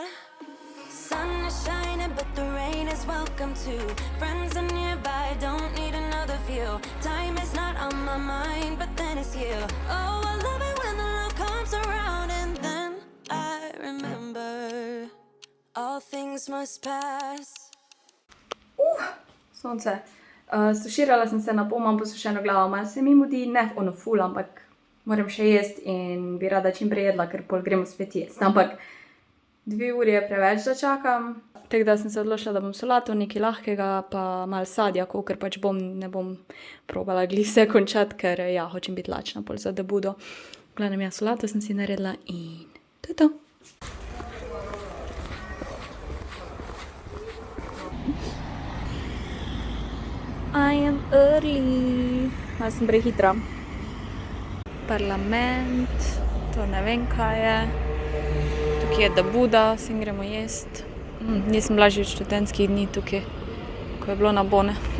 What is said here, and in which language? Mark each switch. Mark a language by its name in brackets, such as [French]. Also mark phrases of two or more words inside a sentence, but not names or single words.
[English] Sun is shining but the rain is welcome too. Friends are nearby, don't need another view. Time is not on my mind, but then it's you. Oh, I love it when the love comes around and then I remember all things must pass. [Slovenian] Sonce. Stuširala sem se na pol, imam posušeno glavo, malo se mi mudi, ne ono ful, ampak moram še jesti in bi rada čim prej jedla, ker pol gremo spet jesti. Ampak 2 uri je preveč, da čakam. Tako da sem se odločila, da bom solato, nekaj lahkega, pa malo sadja, ker pač ne bom probala glih vse končati, ker ja, hočem biti lačna pol za debudo. V glavnem ja, solato sem si naredila in to je to. [English] I am early. [Slovenian] Malo sem prehitra. Parlament, to ne vem kaj je. Tukaj je debuda, sem gremo jest. Nisem bila že od študentskih dni tukaj, ko je bilo na bone.